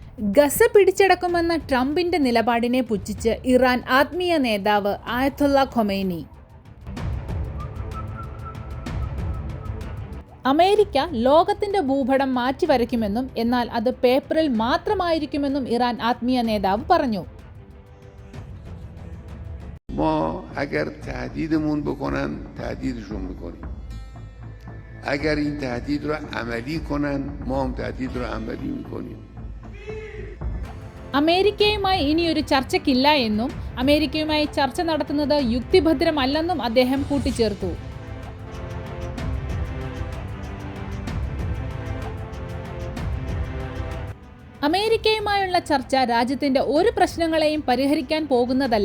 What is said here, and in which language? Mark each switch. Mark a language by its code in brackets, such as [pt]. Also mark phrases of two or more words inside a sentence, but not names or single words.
[ml] ഗസ പിടിച്ചടക്കുമെന്ന ട്രംപിന്റെ നിലപാടിനെ പുച്ഛിച്ച് ഇറാൻ ആത്മീയ നേതാവ് ആയത്തുള്ള ഖൊമൈനി. അമേരിക്ക ലോകത്തിന്റെ ഭൂപടം മാറ്റിവരയ്ക്കുമെന്നും എന്നാൽ അത് പേപ്പറിൽ മാത്രമായിരിക്കുമെന്നും ഇറാൻ ആത്മീയ നേതാവ് പറഞ്ഞു. [fa] ما اگر تهدیدمون بکنن تهدیدشون میکنیم. اگر این تهدید رو عملی کنن ما هم تهدید رو عملی میکنیم. [ml] അമേരിക്കയുമായി ഇനിയൊരു ചർച്ചയ്ക്കില്ല എന്നും അമേരിക്കയുമായി ചർച്ച നടത്തുന്നത് യുക്തിഭദ്രമല്ലെന്നും അദ്ദേഹം കൂട്ടിച്ചേർത്തു. അമേരിക്കയുമായുള്ള ചർച്ച രാജ്യത്തിന്റെ ഒരു പ്രശ്നങ്ങളെയും പരിഹരിക്കാൻ പോകുന്നതല്ല.